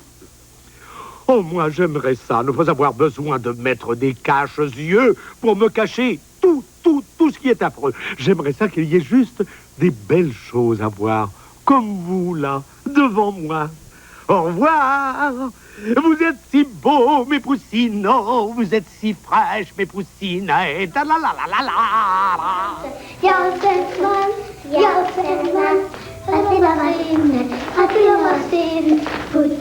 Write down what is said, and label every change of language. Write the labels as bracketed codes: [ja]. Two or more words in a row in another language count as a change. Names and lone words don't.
[fr] Oh, moi, j'aimerais ça, ne pas avoir besoin de mettre des caches-yeux pour me cacher tout ce qui est affreux. J'aimerais ça qu'il y ait juste des belles choses à voir, comme vous, là, devant moi. Au revoir. Vous êtes si beaux, mes poussinots. Vous êtes si fraîches, mes poussinettes. La la la la la la. [de] Josefman, das ist die Maschine, hat die Maschine,